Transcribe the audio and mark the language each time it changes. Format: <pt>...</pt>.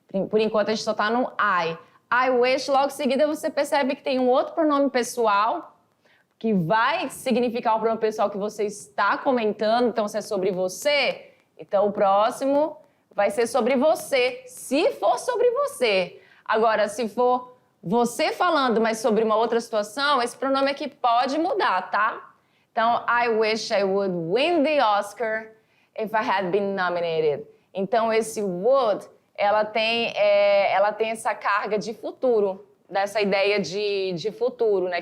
<pt>Por enquanto, a gente só está no I. I wish, logo em seguida você percebe que tem um outro pronome pessoal que vai significar o pronome pessoal que você está comentando. Então, se é sobre você, Então, o próximo vai ser sobre você, se for sobre você. Agora, se for você falando, mas sobre uma outra situação, esse pronome aqui pode mudar, tá?</pt> <en>Então, I wish I would win the Oscar if I had been nominated.</en> <pt>Então, esse would, ela tem essa carga de futuro, dessa ideia de futuro, né?</pt>